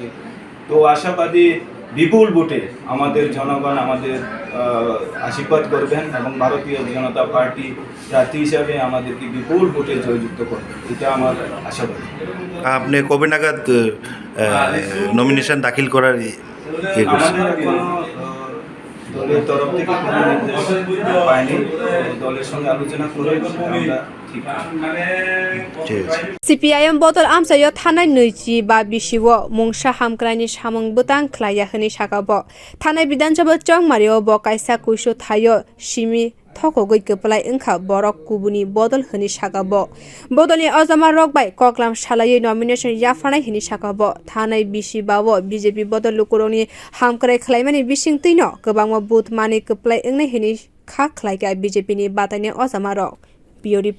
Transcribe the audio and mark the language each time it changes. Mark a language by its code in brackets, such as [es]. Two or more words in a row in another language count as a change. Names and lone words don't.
[bn] তো আশাবাদী বিপুল ভোটে আমাদের জনগণ আমাদের আশীর্বাদ করবেন এবং ভারতীয় জনতা পার্টি প্রার্থী হিসাবে আমাদেরকে বিপুল ভোটে জয়যুক্ত করবেন, এটা আমার আশাবাদ। আপনি কবে নাগাদ নমিনেশন দাখিল করার আমাদের এখনো দলের তরফ থেকে কোনো নির্দেশ পাইনি, দলের সঙ্গে আলোচনা করে আমরা [trp] CPIM botol amchaio thanai noichi ba bisiwo mungsa hamkrani samung butang khlaya hini sakabo thanai bidhansabha chongmario bo kaisa kuisu thayo simi thokogoi kwplai wngkha borok kubuni bodol hini sakabo bodolni ojama rok bai koklam salai nomination yafanai hini sakabo thanai bisi bawo BJP bodol lukorogni hamkrai khlaimani bisingtino kwbangma booth mani kwplai wngni hini kha khlaika BJP ni bataini ojama rok।